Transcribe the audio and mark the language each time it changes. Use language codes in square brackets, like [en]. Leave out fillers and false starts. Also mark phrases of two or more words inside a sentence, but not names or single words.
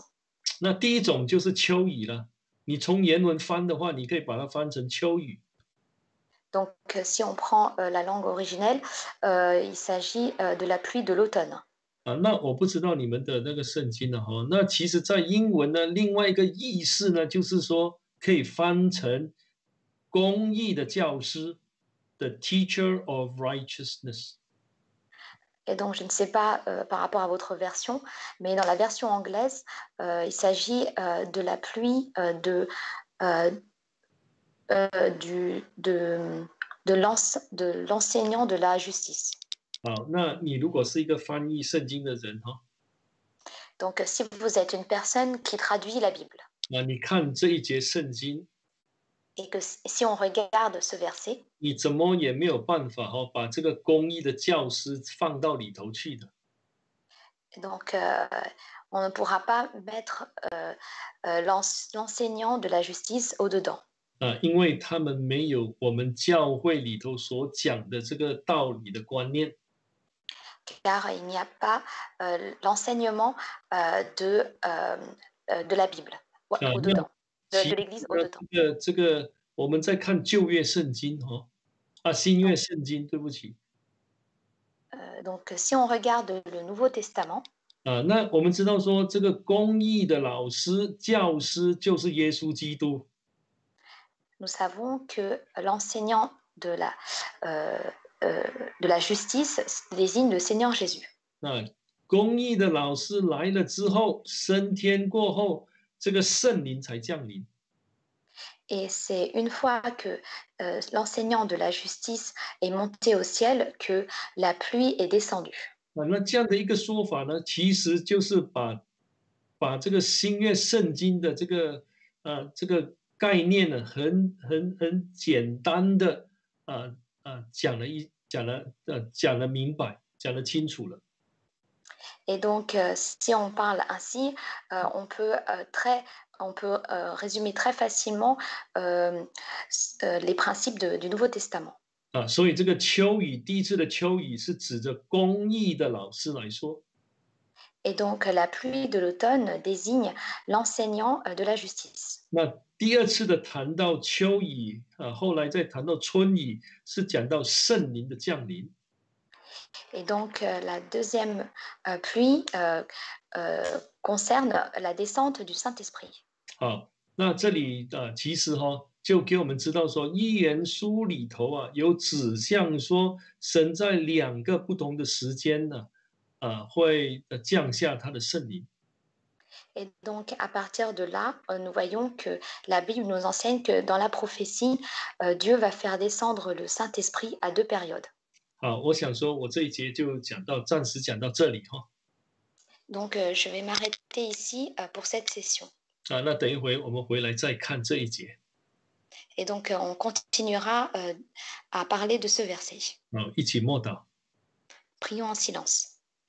[zh] 那第一种就是秋雨了，你从原文翻的话，你可以把它翻成秋雨。 [fr] Donc, si on prend la langue originelle, il s'agit de la pluie de l'automne. [zh] 那我不知道你们的那个圣经了那其实在英文呢，另外一个意思呢，就是说可以翻成公义的教师 ， [en] the teacher of righteousness。 [fr] Et donc, je ne sais pas par rapport à votre version, mais dans la version anglaise, il s'agit de la pluie euh, de l'enseignant de la justice. [zh] 好，那你如果是一个翻译圣经的人 [fr] Donc, si vous êtes une personne qui traduit la Bible, [zh] 那你看这一节圣经， [fr] et que si on regarde ce verset, [zh] 你怎么也没有办法把这个公义的教师放到里头去的。 [fr] donc on ne pourra pas mettre l'enseignant de la justice au-dedans. [zh] 因为他们没有我们教会里头所讲的这个道理的观念。 [fr] Car il n'y a pas l'enseignement de la Bible au-dedans, de l'Église au-dedans. [zh] 这个我们在看旧约圣经新约圣经，对不起。 [fr] Donc, si on regarde le Nouveau Testament, [zh] 那我们知道说这个公义的老师、教师就是耶稣基督。 [fr] nous savons que l'enseignant de la justice désigne le Seigneur Jésus. [zh] 那公义的老师来了之后，升天过后，这个圣灵才降临。 [fr] Et c'est une fois que l'enseignant de la justice est monté au ciel que la pluie est descendue. [zh] 那这样的一个说法呢，其实就是把这个新约圣经的这个概念呢，很简单的讲了明白，讲了清楚了。 [fr] Et donc, si on parle ainsi, on peut résumer très facilement les principes du Nouveau Testament. [zh] 所以这个秋雨，第一次的秋雨是指着公义的老师来说。 [fr] Et donc, la pluie de l'automne désigne l'enseignant de la justice. [zh] 那第2次的谈到秋雨后来再谈到春雨，是讲到圣灵的降临。 [fr] Et donc, la deuxième pluie concerne la descente du Saint-Esprit. [zh] 好，那这里其实就给我们知道说，箴言书里头有指向说，神在2个不同的时间呢，会降下他的圣灵。 [fr] Et donc, à partir de là, nous voyons que la Bible nous enseigne que dans la prophétie, Dieu va faire descendre le Saint-Esprit à 2 périodes. [zh] 好，我想说，我这一节就暂时讲到这里 [fr] Donc, je vais m'arrêter ici pour cette session. [zh] 那等一会我们回来再看这一节。 [fr] Et donc, on continuera à parler de ce verset. [zh] 一起默祷。 [fr] Prions en silence.